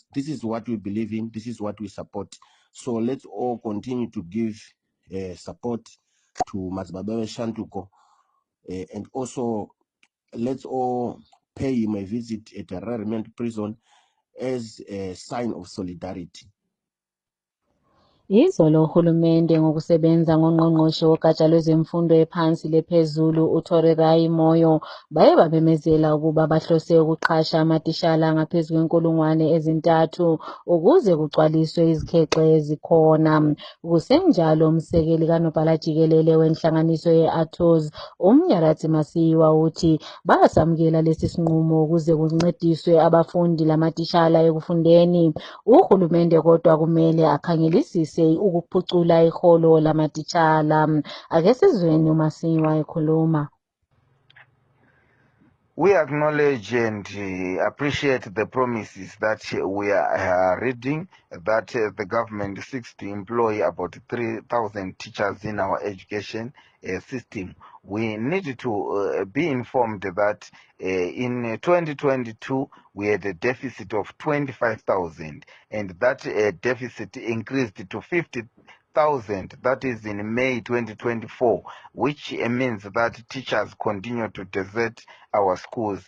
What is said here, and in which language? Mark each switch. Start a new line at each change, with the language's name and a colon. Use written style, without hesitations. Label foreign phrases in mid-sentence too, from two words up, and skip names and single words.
English: This is what we believe in, this is what we support. So let's all continue to give support to Mazibabawe Shanduko, and also let's all pay him a visit at a Rarement prison as a sign of solidarity.
North Ndebele: Izolo uhulumende ngokusebenza ngongqongqoshe wogatsha lwezemfundo ephansi lephezulu uThorirai Moyo baye babemezela ukuba bahlose ukuqasha amatishala angaphezu kwe3,000 ukuze kugcwaliswe izikhexe ezikhona. Kusenjalo umsekeli kanobhala jikelele wenhlanganiso ye-ATOS uMnyarathi Masiyiwa uthi basamukela lesi sinqumo ukuze kuncediswe abafundi lamatishala ekufundeni. Uhulumende kodwa kumele akhangelisise ukuphucula iholo lamatitshala. Ake sizweni uMasiyiwa ekhuluma.
English: We acknowledge and appreciate the promises that we are reading, that the government seeks to employ about 3,000 teachers in our education system. We need to be informed that in 2022 we had a deficit of 25,000, and that deficit increased to 50,000, that is in May 2024, which means that teachers continue to desert our schools.